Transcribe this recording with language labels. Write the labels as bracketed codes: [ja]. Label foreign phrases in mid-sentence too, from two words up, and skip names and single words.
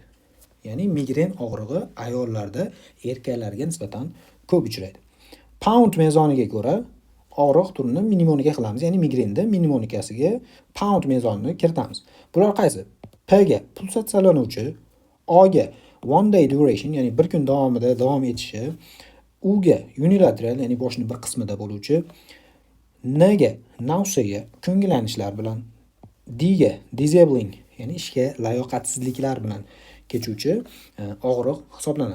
[uz] Ya'ni migren og'rig'i ayollarda erkaklarga nisbatan ko'p uchraydi. Pound mezoniga ko'ra og'riq turini mnemonika qilamiz. Ya'ni migrenda mnemonikasiga pound mezonini kiritamiz. Bular qaysi? P ga pulsatsiyalanuvchi, O ga [en] one day duration, [uz] ya'ni bir kun davomida davom etishi, U ga unilateral, ya'ni boshning bir qismida bo'luvchi, N ga nausea, ko'ngillanishlar bilan, D ga disabling, ya'ni ishga layoqatsizliklar bilan kechuvchi og'riq hisoblanadi.